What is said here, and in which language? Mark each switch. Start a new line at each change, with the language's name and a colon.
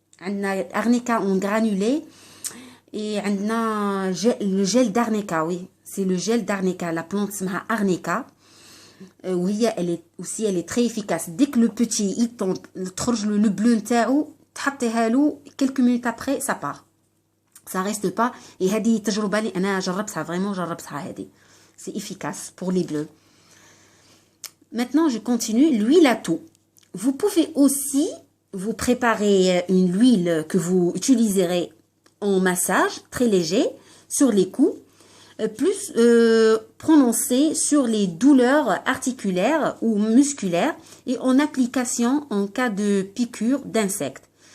French: عندنا arnica en granulé et عندنا le gel d'arnica, oui. C'est le gel d'arnica, la plante s'appelle arnica. Oui, elle est très efficace. Dès que le petit il tombe, le bleu
Arabic: نتاعو تحطيها له
French: quelques minutes après ça part. Ça reste pas et
Arabic: هذه تجربة لي أنا جربتها vraiment جربتها هذه.
French: C'est efficace pour les bleus. Maintenant, je continue. L'huile à tout. Vous pouvez aussi vous préparer une huile que vous utiliserez en massage très léger sur les coups. Plus prononcé sur les douleurs articulaires ou musculaires et en application en cas de piqûre d'insectes.